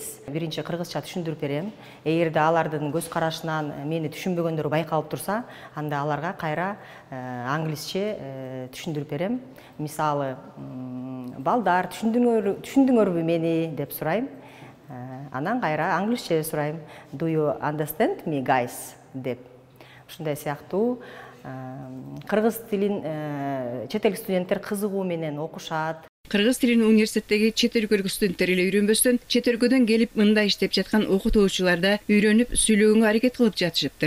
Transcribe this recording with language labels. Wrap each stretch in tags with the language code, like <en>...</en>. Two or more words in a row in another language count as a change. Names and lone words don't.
<ky>Биринчи кыргызча түшүндүрүп берем. Эгерде алардын көз карашынан мени түшүнбөгөндөр байкалып турса, анда аларга кайра англисче түшүндүрүп берем. Мисалы, балдар түшүндүңөрбү мени деп сурайм. Анан кайра англисче сурайм.</ky> <en>Do you understand me, guys?</en> <ky>деп. Ушундай сыяктуу кыргыз тилин чет элдик студенттер кызыгуу менен окушат. Кыргыз тилин университеттеги чет өлкөлүк студенттер эле үйрөнбөстөн, чет өлкөдөн келип мында иштеп жаткан окутуучулар да үйрөнүп сүйлөгөнгө аракет кылып жатышыптыр.</ky>